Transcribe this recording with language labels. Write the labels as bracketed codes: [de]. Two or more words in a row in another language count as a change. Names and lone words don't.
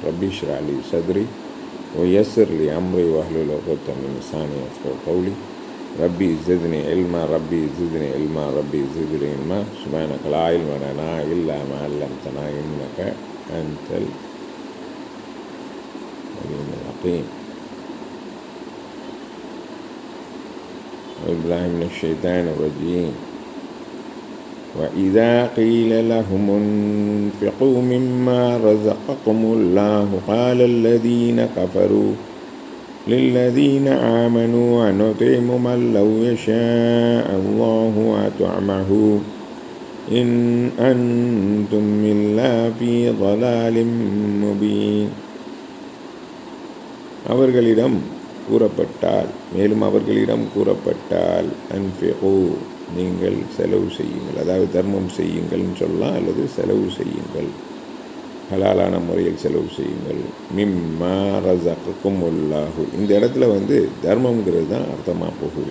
[ar] رب اشرح لي صدري ويسر لي أمري واحلل عقدة من لساني يفقهوا قولي. رب زدني علما رب زدني علما رب زدني علما سبحانك لا علم لنا إلا ما علمتنا إنك أنت العليم الحكيم. أعوذ بالله من الشيطان الرجيم. وإذا قيل لهم انفقوا مما رزقكم الله قال الذين كفروا للذين آمنوا أنطعم من لو يشاء الله أطعمه إن أنتم إلا في ضلال مبين. [ta] அவர்களிடம் கூறப்பட்டால், மேலும் அவர்களிடம் கூறப்பட்டால், அன்ஃபிகு நீங்கள் செலவு செய்யுங்கள், அதாவது தர்மம் செய்யுங்கள்னு சொல்லலாம், அல்லது செலவு செய்யுங்கள், ஹலாலான முறையில் செலவு செய்யுங்கள். [ar] مما رزقكم الله, [ta] இந்த இடத்துல தர்மங்கிறது தான் அர்த்தமாக போகுது.